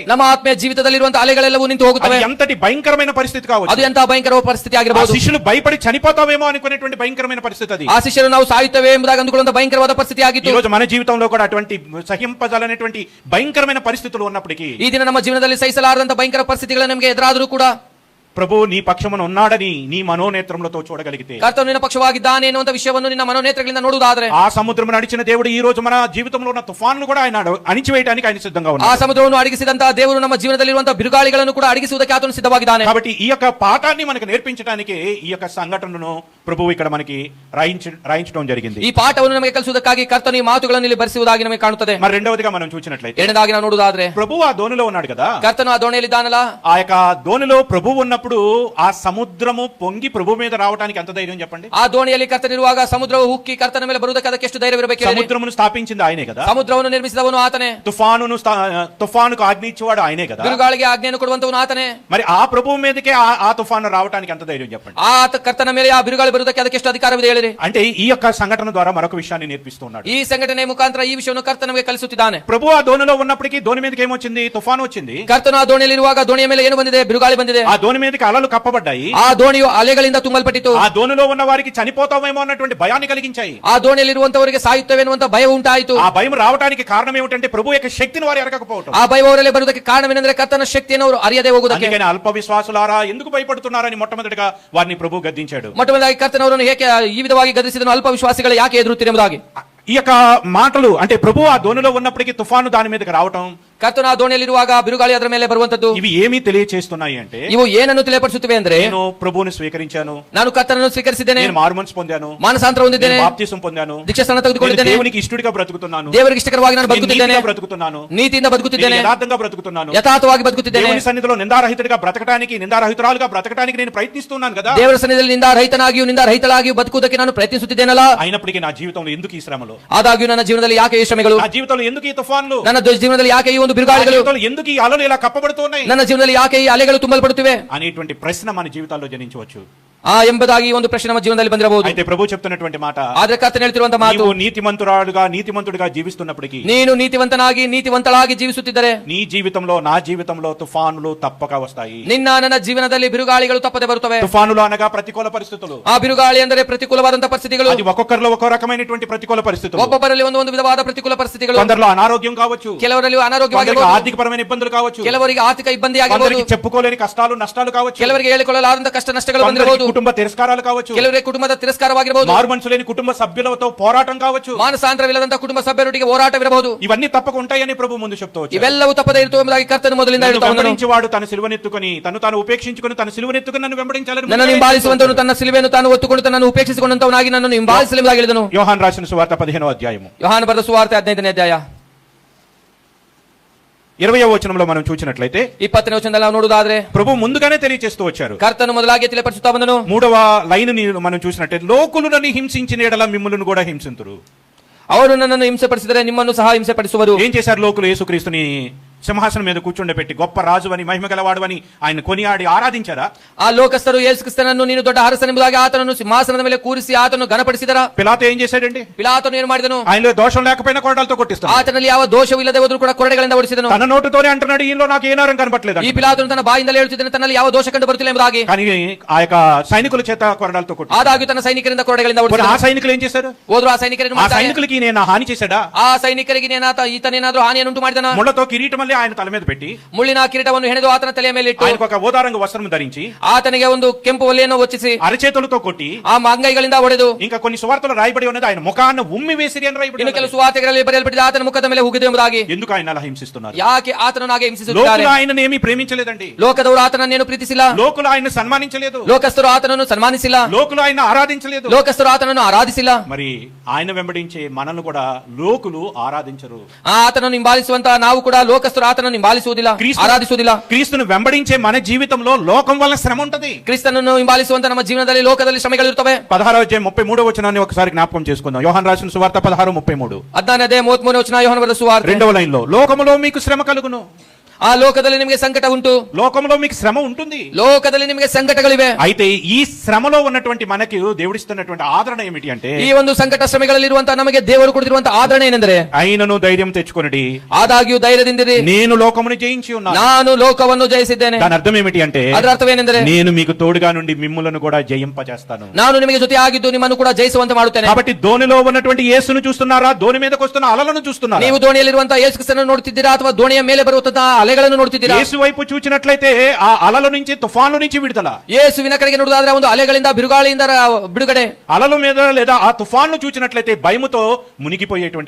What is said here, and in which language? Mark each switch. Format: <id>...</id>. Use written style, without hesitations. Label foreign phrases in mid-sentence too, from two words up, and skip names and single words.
<kn>ನಮ್ಮ ಆತ್ಮೀಯ ಜೀವಿತದಲ್ಲಿರುವಂತಹ ಅಲೆಗಳೆಲ್ಲವೂ ನಿಂತು</kn> <te>అది</te> <kn>ಹೋಗುತ್ತವೆ.</kn> <te>ఎంతటి భయంకరమైన పరిస్థితి</te> <kn>ಅದು</kn> <te>కావచ్చు.</te> <kn>ಎಂತಹ ಭಯಂಕರ ಪರಿಸ್ಥಿತಿ</kn> <te>ఆ</te> <kn>ಆಗಿರಬಹುದು.</kn> <te>శిష్యులు భయపడి చనిపోతావేమో అనుకునేటువంటి భయంకరమైన పరిస్థితి అది.</te> <kn>ಆ ಶಿಷ್ಯರು ನಾವು ಸಾಯುತ್ತೇವೆ ಎಂಬುದಾಗಿ ಅಂದುಕೊಳ್ಳುವಂತಹ ಭಯಂಕರವಾದ ಪರಿಸ್ಥಿತಿ</kn> <te>ఈ</te> <kn>ಆಗಿತ್ತು.</kn> <te>రోజు మన జీవితంలో కూడా అటువంటి సహింపజాలనేటువంటి భయంకరమైన పరిస్థితులు ఉన్నప్పటికీ,</te> <kn>ಈ ದಿನ ನಮ್ಮ ಜೀವನದಲ್ಲಿ ಸಹಿಸಲಾರದಂತಹ ಭಯಂಕರ ಪರಿಸ್ಥಿತಿಗಳು ನಮಗೆ ಎದುರಾದರೂ ಕೂಡ,</kn> <te>ప్రభు నీ పక్షమున ఉన్నాడని నీ మనోనేత్రములతో చూడగలిగితే,</te> <kn>ಕರ್ತನು ನಿನ್ನ ಪಕ್ಷವಾಗಿದ್ದಾನೆ ಎನ್ನುವಂತ ವಿಷಯವನ್ನು ನಿನ್ನ ಮನೋನೇತ್ರಗಳಿಂದ ನೋಡುವುದಾದರೆ,</kn> <te>ఆ సముద్రము నడిచిన దేవుడు ఈ రోజు మన జీవితంలో ఉన్న తుఫాన్లు కూడా ఆయన అణిచివేయడానికి ఆయన సిద్ధంగా</te> <kn>ಆ</kn> <te>ఉన్నాడు.</te> <kn>ಸಮುದ್ರವನ್ನು ಅಡಗಿಸಿದಂತಹ ದೇವರು ನಮ್ಮ ಜೀವನದಲ್ಲಿರುವಂತಹ ಬಿರುಗಾಳಿಗಳನ್ನು ಕೂಡ ಅಡಗಿಸುವುದಕ್ಕೆ ಆತನು ಸಿದ್ಧವಾಗಿದ್ದಾನೆ.</kn> <te>కాబట్టి ఈ యొక్క పాఠాన్ని మనకు నేర్పించడానికి ఈ యొక్క సంఘటనను ప్రభువు ఇక్కడ మనకి రాయించడం జరిగింది.</te> <kn>ಈ ಪಾಠವನ್ನು ನಮಗೆ ಕಲಿಸುವುದಕ್ಕಾಗಿ ಕರ್ತನು ಈ ಮಾತುಗಳನ್ನು ಇಲ್ಲಿ ಬರೆಸುವುದಾಗಿ ನಮಗೆ ಕಾಣುತ್ತದೆ.</kn> <te>మరి రెండవదిగా మనం చూసినట్లయితే,</te> <kn>ಎರಡನೇದಾಗಿ ನಾವು ನೋಡುವುದಾದ್ರೆ,</kn> <te>ప్రభువు ఆ దోణిలో ఉన్నాడు కదా,</te> <kn>ಕರ್ತನು ಆ ದೋಣಿಯಲ್ಲಿದ್ದಾನಲ್ಲ,</kn> <te>ఆ యొక్క దోణిలో ప్రభువు ఉన్నప్పుడు ఉన్నప్పుడు ఆ సముద్రము పొంగి ప్రభు మీద రావడానికి ఎంత ధైర్యం చెప్పండి.</te> <kn>ಆ ದೋಣಿಯಲ್ಲಿ ಕರ್ತನಿರುವಾಗ ಸಮುದ್ರವು ಉಕ್ಕಿ ಕರ್ತನ ಮೇಲೆ ಬರುವುದಕ್ಕೆ ಅದಕ್ಕೆ ಎಷ್ಟು ಧೈರ್ಯವಿರಬೇಕು ಹೇಳಿ?</kn> <te>సముద్రమును స్థాపించింది ఆయనే కదా.</te> <kn>ಸಮುದ್ರವನ್ನು ನಿರ್ಮಿಸಿದವನು ಆತನೇ.</kn> <te>తుఫానుకు ఆజ్ఞ ఇచ్చేవాడు ఆయనే కదా.</te> <kn>ಬಿರುಗಾಳಿಗೆ ಆಜ್ಞೆಯನ್ನು ಕೊಡುವಂತವನು ಆತನೇ.</kn> <te>మరి ఆ ప్రభువు మీదకే ఆ తుఫాను రావడానికి ఎంత ధైర్యం చెప్పండి.</te> <kn>ಆ ಕರ್ತನ ಮೇಲೆ ಆ ಬಿರುಗಾಳಿ ಬರುವುದಕ್ಕೆ ಅದಕ್ಕೆ ಎಷ್ಟು ಅಧಿಕಾರವಿದೆ ಹೇಳಿರಿ?</kn> <te>అంటే ఈ యొక్క సంఘటన ద్వారా మరొక విషయాన్ని నేర్పిస్తున్నాడు.</te> <kn>ಈ ಸಂಘಟನೆ ಮುಖಾಂತರ ಈ ವಿಷಯವನ್ನು ಕರ್ತನ ನಮಗೆ ಕಲಿಸುತ್ತಿದ್ದಾನೆ.</kn> <te>ప్రభు ఆ దోణిలో ఉన్నప్పటికీ దోణి మీదకి ఏమొచ్చింది? తుఫాను వచ్చింది.</te> <kn>ಕರ್ತನು ಆ ದೋಣಿಯಲ್ಲಿರುವಾಗ ದೋಣಿಯ ಮೇಲೆ ಏನು ಬಂದಿದೆ? ಬಿರುಗಾಳಿ ಬಂದಿದೆ.</kn> <te>ఆ దోణి మీదకి అలలు కప్పబడ్డాయి.</te> <kn>ಆ ದೋಣಿಯು ಅಲೆಗಳಿಂದ ತುಂಬಲ್ಪಟ್ಟಿತು.</kn> <te>ఆ దోణిలో ఉన్న వారికి చనిపోతామేమో అన్నటువంటి భయాన్ని కలిగించాయి.</te> <kn>ಆ ದೋಣಿಯಲ್ಲಿರುವಂತವರಿಗೆ ಸಾಯುತ್ತೇವೆ ಎನ್ನುವಂತ ಭಯ ಉಂಟಾಯಿತು.</kn> <te>ఆ భయం రావడానికి కారణం ఏమిటంటే ప్రభు యొక్క శక్తిని వారు ఎరగకపోవటం.</te> <kn>ಆ ಭಯ ಅವರಲ್ಲಿ ಬರುವುದಕ್ಕೆ ಕಾರಣವೇನೆಂದರೆ ಕರ್ತನ ಶಕ್ತಿಯನ್ನು ಅವರು ಅರಿಯದೆ ಹೋಗುವುದಕ್ಕೆ.</kn> <te>అందుకని అల్ప విశ్వాసులారా ఎందుకు భయపడుతున్నారని మొట్టమొదటిగా వారిని ప్రభు గద్దించాడు.</te> <kn>ಮೊಟ್ಟಮೊದಲಾಗಿ ಕರ್ತನವರನ್ನು ಏಕೆ ಈ ವಿಧವಾಗಿ ಗದರಿಸಿದನು? ಅಲ್ಪ ವಿಶ್ವಾಸಿಗಳು ಯಾಕೆ ಎದುರುತ್ತಿರುವುದಾಗಿ.</kn> <te>ఈ యొక్క మాటలు అంటే ప్రభు ఆ దోణిలో ఉన్నప్పటికీ తుఫాను దాని మీదకి రావటం,</te> <kn>ಕರ್ತನ ಆ ದೋಣಿಯಲ್ಲಿರುವಾಗ ಬಿರುಗಾಳಿ ಅದರ ಮೇಲೆ ಬರುವಂತದ್ದು,</kn> <te>ఇవి ఏమి తెలియచేస్తున్నాయి అంటే</te> <kn>ಇವು ಏನನ್ನು ತಿಳಿಯಪಡಿಸುತ್ತವೆ ಅಂದ್ರೆ,</kn> <te>నేను ప్రభువుని స్వీకరించాను,</te> <kn>ನಾನು ಕರ್ತನನ್ನು ಸ್ವೀಕರಿಸಿದ್ದೇನೆ,</kn> <te>నేను మారుమనసు పొందాను,</te> <kn>ಮಾನಸಾಂತರ ಹೊಂದಿದ್ದೇನೆ,</kn> <te>బాప్తిసం పొందాను,</te> <kn>ದೀಕ್ಷಾಸ್ನಾನ ತೆಗೆದುಕೊಂಡಿದ್ದೇನೆ,</kn> <te>దేవునికి ఇష్టడిగా బ్రతుకుతున్నాను,</te> <kn>ದೇವರಿಗೆ ಇಷ್ಟಕರವಾಗಿ ನಾನು ಬದುಕುತ್ತಿದ್ದೇನೆ,</kn> <te>నీతిగా బ్రతుకుతున్నాను,</te> <kn>ನೀತಿಯಿಂದ ಬದುಕುತ್ತಿದ್ದೇನೆ,</kn> <te>యథార్థంగా బ్రతుకుతున్నాను,</te> <kn>ಯಥಾರ್ಥವಾಗಿ ಬದುಕುತ್ತಿದ್ದೇನೆ,</kn> <te>దేవుని సన్నిధిలో నిందారహితుడిగా బ్రతకడానికి, నిందారహితురాలుగా బ్రతకడానికి నేను ప్రయత్నిస్తున్నాను కదా.</te> <kn>ದೇವರ ಸನ್ನಿಧಿಯಲ್ಲಿ ನಿಂದಾರಹಿತನಾಗಿಯೂ ನಿಂದಾರಹಿತಳಾಗಿಯೂ ಬದುಕುವುದಕ್ಕೆ ನಾನು ಪ್ರಯತ್ನಿಸುತ್ತಿದ್ದೇನಲ್ಲ.</kn> <te>అయినప్పటికీ నా జీవితంలో ఎందుకు ఈ శ్రమలు?</te> <kn>ಆದಾಗ್ಯೂ ನನ್ನ ಜೀವನದಲ್ಲಿ ಯಾಕೆ ಈ ಶ್ರಮೆಗಳು?</kn> <te>నా జీవితంలో ఎందుకు ఈ తుఫాన్లు?</te> <kn>ನನ್ನ ಜೀವನದಲ್ಲಿ ಯಾಕೆ ಈ ಒಂದು</kn> <te>నా</te> <kn>ಬಿರುಗಾಳಿಗಳು?</kn> <te>జీవితంలో ఎందుకు ఈ అలలు ఇలా కప్పబడుతున్నాయి</te> <kn>ನನ್ನ ಜೀವನದಲ್ಲಿ ಯಾಕೆ ಈ ಅಲೆಗಳು ತುಂಬಲ್ಪಡುತ್ತಿವೆ</kn> <te>అనేటువంటి ప్రశ్న మన జీవితాల్లో జనించవచ్చు.</te> <kn>ಎಂಬುದಾಗಿ ಒಂದು ಪ್ರಶ್ನೆ ನಮ್ಮ ಜೀವನದಲ್ಲಿ ಬಂದಿರಬಹುದು.</kn> <te>అయితే ప్రభు చెప్తున్నటువంటి మాట,</te> <kn>ಆದ್ರೆ ಕರ್ತನು ಹೇಳ್ತಿರುವಂತ ಮಾತು,</kn> <te>నీవు నీతిమంతుడిగా జీవిస్తున్నప్పటికీ,</te> <kn>ನೀನು ನೀತಿವಂತನಾಗಿ ನೀತಿವಂತಳಾಗಿ ಜೀವಿಸುತ್ತಿದ್ದರೆ,</kn> <te>నీ జీవితంలో నా జీవితంలో తుఫానులు తప్పక వస్తాయి.</te> <kn>ನಿನ್ನ ನನ್ನ ಜೀವನದಲ್ಲಿ ಬಿರುಗಾಳಿಗಳು ತಪ್ಪದೆ ಬರುತ್ತವೆ.</kn> <te>తుఫానులు అనగా ప్రతికూల పరిస్థితులు.</te> <kn>ಆ ಬಿರುಗಾಳಿ ಅಂದರೆ ಪ್ರತಿಕೂಲವಾದಂತಹ ಪರಿಸ್ಥಿತಿಗಳು.</kn> <te>అది ఒక్కొక్కరిలో ఒక్కో రకమైనటువంటి ప్రతికూల పరిస్థితులు.</te> <kn>ಒಬ್ಬೊಬ್ಬರಲ್ಲಿ ಒಂದು ವಿಧವಾದ ಪ್ರತಿಕೂಲ ಪರಿಸ್ಥಿತಿಗಳು.</kn> <te>కొందరిలో అనారోగ్యం కావచ్చు,</te> <kn>ಕೆಲವರಲ್ಲಿ</kn> <te>కొందరికి</te> <kn>ಅನಾರೋಗ್ಯವಾಗಿರಬಹುದು,</kn> <te>ఆర్థికపరమైన ఇబ్బందులు కావచ్చు,</te> <kn>ಕೆಲವರಿಗೆ ಆರ್ಥಿಕ ಇಬ್ಬಂದಿ ಆಗಿರಬಹುದು,</kn> <te>కొందరికి చెప్పుకోలేని కష్టాలు నష్టాలు కావచ్చు,</te> <kn>ಕೆಲವರಿಗೆ ಹೇಳಿಕೊಳ್ಳಲಾದಂತಹ ಕಷ್ಟ ನಷ್ಟಗಳು ಬಂದಿರಬಹುದು,</kn> <te>కుటుంబ తిరస్కారాలు కావచ్చు,</te> <kn>ಕೆಲವರಿಗೆ ಕುಟುಂಬದ ತಿರಸ್ಕಾರವಾಗಿರಬಹುದು,</kn> <te>మారు మనసు లేని కుటుంబ సభ్యులతో పోరాటం కావచ్చు,</te> <kn>ಮಾನಸಾಂತರವಿಲ್ಲದಂತಹ ಕುಟುಂಬ ಸಭ್ಯರೊಟ್ಟಿಗೆ ಹೋರಾಟವಿರಬಹುದು.</kn> <te>ఇవన్నీ తప్పక ఉంటాయని ప్రభు ముందు చెప్తూ వచ్చారు.</te> <kn>ಇವೆಲ್ಲವೂ ತಪ್ಪದೇ ಇರುತ್ತವೆ ಎಂಬುದಾಗಿ ಕರ್ತನು ಮೊದಲಿಂದ ಹೇಳ್ತಾ ಬಂದನು.</kn> <te>వెంబడించేవాడు తన సిలువనెత్తుకొని తాను ఉపేక్షించుకొని తన సిలువనెత్తుకొని నన్ను వెంబడించాలని</te> <kn>ನನ್ನನ್ನು ಹಿಂಬಾಲಿಸುವಂತವನು ತನ್ನ ಸಿಲುಬೆಯನ್ನು ತಾನು ಒತ್ತುಕೊಂಡು ತನ್ನನ್ನು ಉಪೇಕ್ಷಿಸಿಕೊಂಡಂತವನಾಗಿ ನನ್ನನ್ನು ಹಿಂಬಾಲಿಸಲೆಂಬುದಾಗಿ ಹೇಳಿದನು.</kn> <te>యోహాను రాసిన సువార్త 15వ అధ్యాయము,</te> <kn>ಯೋಹಾನ ಬರೆದ ಸುವಾರ್ತೆ 15ನೇ ಅಧ್ಯಾಯ</kn> <te>20వ వచనంలో మనం చూసినట్లయితే</te> <kn>20ನೇ ವಚನದಲ್ಲಿ ನಾವು ನೋಡುವುದಾದ್ರೆ,</kn> <te>ప్రభు ముందుగానే తెలియజేస్తూ వచ్చారు.</te> <kn>ಕರ್ತನು ಮೊದಲಾಗಿ ತಿಳಿಪಡಿಸುತ್ತಾ ಬಂದನು.</kn> <te>3వ లైన్ ని మనం చూసినట్లయితే, లోకులు నన్ను హింసించిన ఎడల మిమ్ములను కూడా హింసింతురు.</te> <kn>ಅವರು ನನ್ನನ್ನು ಹಿಂಸೆಪಡಿಸಿದರೆ ನಿಮ್ಮನ್ನು ಸಹ ಹಿಂಸೆಪಡಿಸುವರು.</kn> <te>ఏం చేశారు లోకులు? యేసుక్రీస్తుని సింహాసనం మీద కూర్చుండబెట్టి గొప్ప రాజు అని మహిమ గలవాడు అని ఆయన కొనియాడి ఆరాధించారా?</te> <kn>ಆ ಲೋಕಸ್ಥರು ಯೇಸು ಕ್ರಿಸ್ತನನ್ನು ನೀನು ದೊಡ್ಡ ಅರಸನೆಂಬುದಾಗಿ ಆತನನ್ನು ಸಿಂಹಾಸನದ ಮೇಲೆ ಕೂರಿಸಿ ಆತನು ಘನಪಡಿಸಿದರ?</kn> <te>పిలాతు ఏం చేశాడండి?</te> <kn>ಪಿಲಾತನು ಏನು ಮಾಡಿದನು?</kn> <te>ఆయనలో దోషం లేకపోయినా కొరడాలతో కొట్టిస్తాడు.</te> <kn>ಆತನಲ್ಲಿ ಯಾವ ದೋಷವೂ ಇಲ್ಲದೆ ಹೋದರೂ ಕೂಡ ಕೊರಡೆಗಳಿಂದ ಹೊಡಿಸಿದನು.</kn> <te>తన నోటితోనే అంటున్నాడు, ఈయనలో నాకు ఏ నేరం కనపట్లేదు.</te> <kn>ಈ ಪಿಲಾತನು ತನ್ನ ಬಾಯಿಂದಲೇ ಹೇಳುತ್ತಿದ್ದಾನೆ, ತನ್ನಲ್ಲಿ ಯಾವ ದೋಷ ಕಂಡು ಬರುತ್ತಿಲ್ಲ ಎಂಬುದಾಗಿ.</kn> <te>కానీ ఆ యొక్క సైనికుల చేత కొరడాలతో కొట్టి,</te> <kn>ಆದಾಗ್ಯೂ ತನ್ನ ಸೈನಿಕರಿಂದ ಕೊರಡೆಗಳಿಂದ</kn> <te>ఆ</te> <kn>ಹೊಡಿಸಿದನು.</kn> <te>సైనికులు ఏం చేశారు?</te> <kn>ಹೋದ್ರು ಆ ಸೈನಿಕರನ್ನು</kn> <te>ఆ</te> <kn>ಮಾಡ್ತಾರೆ.</kn> <te>సైనికులకి నేను హాని చేశాడా?</te> <kn>ಆ ಸೈನಿಕರಿಗೆ ಈತನೇನಾದ್ರೂ ಹಾನಿಯನ್ನು ಉಂಟು ಮಾಡಿದನ?</kn> <te>ముళ్ళతో కిరీటమల్లి ఆయన తల మీద పెట్టి,</te> <kn>ಮುಳ್ಳಿನ ಕಿರೀಟವನ್ನು ಹೆಣೆದು ಆತನ ತಲೆಯ ಮೇಲೆ ಇಟ್ಟು,</kn> <te>ఆయనకు ఒక ఓదారంగ వస్త్రం ధరించి,</te> <kn>ಆತನಿಗೆ ಒಂದು ಕೆಂಪು ಒಲೆಯನ್ನು ಹೊಚ್ಚಿಸಿ,</kn> <te>అరచేతులతో కొట్టి,</te> <kn>ಆ ಅಂಗೈಗಳಿಂದ ಹೊಡೆದು,</kn> <te>ఇంకా కొన్ని సువార్తలు రాయబడి ఉన్నది ఆయన ముఖాన్ని ఉమ్మి వేసిరి అని రాయబడి</te> <kn>ಇನ್ನು</kn> <te>ఉన్నది.</te> <kn>ಕೆಲವು ಸುವಾರ್ತೆಗಳಲ್ಲಿ ಬರೆಯಲ್ಪಟ್ಟಿದೆ ಆತನ ಮುಖದ ಮೇಲೆ ಉಗಿದು ಎಂಬುದಾಗಿ.</kn> <te>ఎందుకు ఆయన అలా హింసిస్తున్నారు?</te> <kn>ಯಾಕೆ ಆತನನ್ನು ಹಾಗೆ ಹಿಂಸಿಸುತ್ತಾರೆ?</kn> <te>లోకులు ఆయనను ఏమీ ప్రేమించలేదండి.</te> <kn>ಲೋಕದವರು ಆತನನ್ನೇನು ಪ್ರೀತಿಸಿಲ್ಲ,</kn> <te>లోకులు ఆయన సన్మానించలేదు,</te> <kn>ಲೋಕಸ್ಥರು ಆತನನ್ನು ಸನ್ಮಾನಿಸಿಲ್ಲ,</kn> <te>లోకులు ఆయన ఆరాధించలేదు,</te> <kn>ಲೋಕಸ್ಥರು ಆತನನ್ನು ಆರಾಧಿಸಿಲ್ಲ.</kn> <te>మరి ఆయన వెంబడించే మనల్ని కూడా లోకులు ఆరాధించరు.</te> <kn>ಆತನನ್ನು ಹಿಂಬಾಲಿಸುವಂತಹ ನಾವು ಕೂಡ ಲೋಕಸ್ಥರು ಆತನನ್ನು ಹಿಂಬಾಲಿಸುವುದಿಲ್ಲ, ಆರಾಧಿಸುವುದಿಲ್ಲ.</kn> <te>క్రీస్తును వెంబడించే మన జీవితంలో లోకం వల్ల శ్రమ ఉంటది.</te> <kn>ಕ್ರಿಸ್ತನನ್ನು ಹಿಂಬಾಲಿಸುವಂತ ನಮ್ಮ ಜೀವನದಲ್ಲಿ ಲೋಕದಲ್ಲಿ ಶ್ರಮೆಗಳಿರುತ್ತವೆ.</kn> <te>16వ అధ్యాయం 33వ వచనాన్ని ఒకసారి జ్ఞాపకం చేసుకుందాం. యోహాను రాసిన సువార్త 16:33.</te> <kn>17:33 వచన ಯೋಹಾನ ಬರೆದ ಸುವಾರ್ತೆ.</kn> <te>2వ లైన్ లో, లోకములో మీకు శ్రమ కలుగును.</te> <kn>ಆ ಲೋಕದಲ್ಲಿ ನಿಮಗೆ ಸಂಕಟ ಉಂಟು.</kn> <te>లోకంలో మీకు శ్రమ ఉంటుంది.</te> <kn>ಲೋಕದಲ್ಲಿ ನಿಮಗೆ ಸಂಕಟಗಳಿವೆ.</kn> <te>అయితే ఈ శ్రమలో ఉన్నటువంటి మనకి దేవుడిస్తున్నటువంటి ఆదరణ ఏమిటి అంటే,</te> <kn>ಈ ಒಂದು ಸಂಕಟ ಶ್ರಮೆಗಳಲ್ಲಿರುವಂತಹ ನಮಗೆ ದೇವರು ಕೊಡುತ್ತಿರುವಂತಹ ಆದರಣೆ ಏನೆಂದರೆ,</kn> <te>ఆయనను ధైర్యం తెచ్చుకొనిడి,</te> <kn>ಆದಾಗ್ಯೂ ಧೈರ್ಯದಿಂದಿರಿ,</kn> <te>నేను లోకమును జయించి ఉన్నాను.</te> <kn>ನಾನು ಲೋಕವನ್ನು ಜಯಿಸಿದ್ದೇನೆ.</kn> <te>దాని అర్థం ఏమిటి అంటే,</te> <kn>ಅದರ ಅರ್ಥವೇನೆಂದರೆ,</kn> <te>నేను మీకు తోడుగా నుండి మిమ్ములను కూడా జయింపజేస్తాను.</te> <kn>ನಾನು ನಿಮಗೆ ಜೊತೆ ಆಗಿದ್ದು ನಿಮ್ಮನ್ನು ಕೂಡ ಜಯಿಸುವಂತೆ ಮಾಡುತ್ತೇನೆ.</kn> <te>కాబట్టి ధోనిలో ఉన్నటువంటి యేసును చూస్తున్నారా? ధోని మీదకి వస్తున్న అలలను చూస్తున్నారా?</te> <kn>ನೀವು ದೋಣಿಯಲ್ಲಿರುವಂತಹ ಯೇಸು ಕ್ರಿಸ್ತನನ್ನು ನೋಡುತ್ತಿದ್ದೀರಾ ಅಥವಾ ದೋಣಿಯ ಮೇಲೆ ಬರುವಂತಹ ಅಲೆಗಳನ್ನು ನೋಡುತ್ತಿದ್ದೀರಾ?</kn> <te>యేసు వైపు చూచినట్లయితే ఆ అలల నుంచి, తుఫాను నుంచి విడుదల.</te> <kn>ಯೇಸುವಿನ ಕಡೆಗೆ ನೋಡುವುದಾದ್ರೆ ಒಂದು ಅಲೆಗಳಿಂದ ಬಿರುಗಾಳಿಯಿಂದ ಬಿಡುಗಡೆ.</kn> <te>అలల మీద లేదా ఆ తుఫాను చూచినట్లయితే భయముతో మునిగిపోయేటువంటి</te>